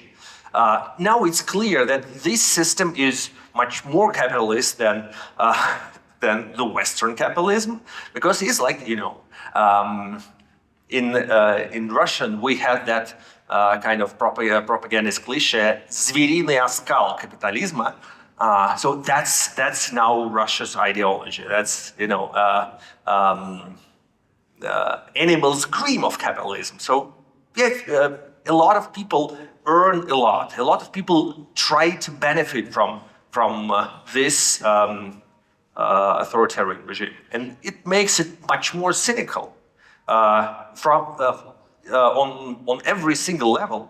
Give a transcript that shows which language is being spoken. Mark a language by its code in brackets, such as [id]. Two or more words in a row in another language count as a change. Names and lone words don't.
[en] Now it's clear that this system is much more capitalist than the Western capitalism, because it's like, you know, in Russian we had that kind of propagandist cliche, [ru] звериный оскал капитализма. [en] So that's now Russia's ideology. That's, you know, animal scream of capitalism. So yeah, a lot of people earn a lot. A lot of people try to benefit from this authoritarian regime, and it makes it much more cynical on every single level.